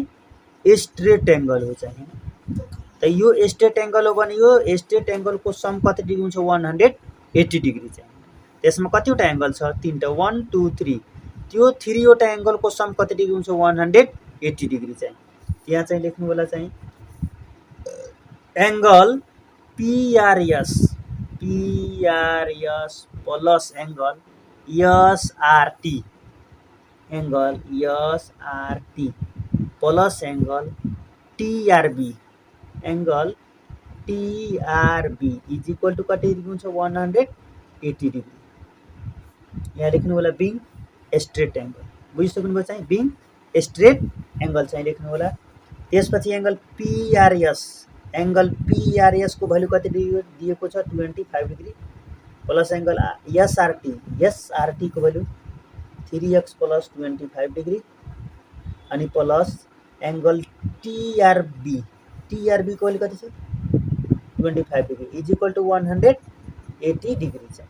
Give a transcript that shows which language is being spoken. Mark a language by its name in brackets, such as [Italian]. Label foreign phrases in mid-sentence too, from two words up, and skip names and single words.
[English] straight angle [Nepali] हो चाहिँ। त यो [English] straight angle [Nepali] हो भने यो [English] straight angle [Nepali] को सम कति डिग्री हुन्छ? 180 डिग्री चाहिँ। त्यसमा कतिवटा एंगल छ? 3टा 1 2 3। त्यो 3 वटा एंगल को सम कति डिग्री हुन्छ? 180 डिग्री चाहिँ। यहाँ चाहिँ लेख्नु होला चाहिँ [English] angle PRS plus angle SRT. angle SRT plus angle TRB. angle TRB is equal to [Nepali] कति डिग्री हुन्छ? 180 डिग्री। यहाँ लेख्नु होला [English] being straight angle. [Nepali] बुझिसक्नुभयो चाहिँ? [English] being straight angle [Nepali] चाहिँ लेख्नु होला। त्यसपछि एंगल PRS। एंगल PRS को भ्यालु कति डिग्री दिएको छ? [English] 25 degree plus angle SRT [Nepali] को भ्यालु [English] 3x plus 25 degree [Nepali] अनि [English] plus angle TRB [Nepali] को भ्यालु कति छ? [English] 25 degree is equal to 180 degree चाहिँ।